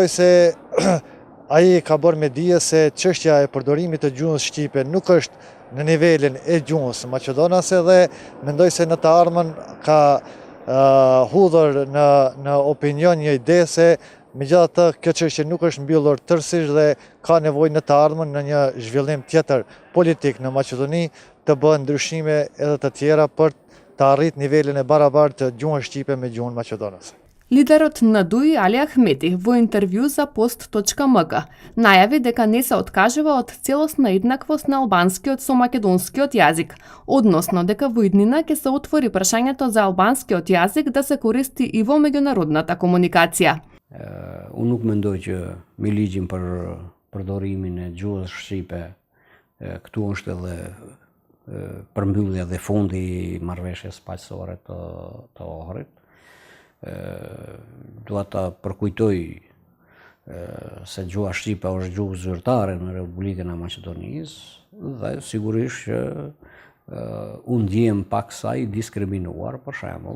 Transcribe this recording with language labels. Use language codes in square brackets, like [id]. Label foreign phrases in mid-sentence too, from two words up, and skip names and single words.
[sq] se ai ka bërë me dije se çështja e përdorimit të gjuhës shqipe nuk është në nivelin e gjuhës maqedonase dhe mendoj se në të ardhmen ka hudhur në opinion një ide se megjithatë kjo çështje nuk është mbyllur tërësisht dhe ka nevojë në të ardhmen në një zhvillim tjetër politik në Maqedoni të bëhen ndryshime edhe të tjera për të arritur nivelin e barabartë të gjuhës shqipe me gjuhën maqedonase. [mk] Лидерот на ДУИ Али Ахмети во интервју за post.mk најави дека не се откажува од целосна еднаквост на албанскиот со македонскиот јазик, односно дека во иднина ќе се отвори прашањето за албанскиот јазик да се користи и во меѓународната комуникација. [sq] Unë nuk mendoj që me ligjin për përdorimin e gjuhës shqipe këtu është edhe përmbyllja dhe fundi i marrëveshjes paqësore të Ohrit. Dua ta përkujtoj se gjuha shqipe është gjuhë zyrtare në Republikën e Maqedonisë dhe sigurisht që unë ndjem pak sa i diskriminuar, për shembull.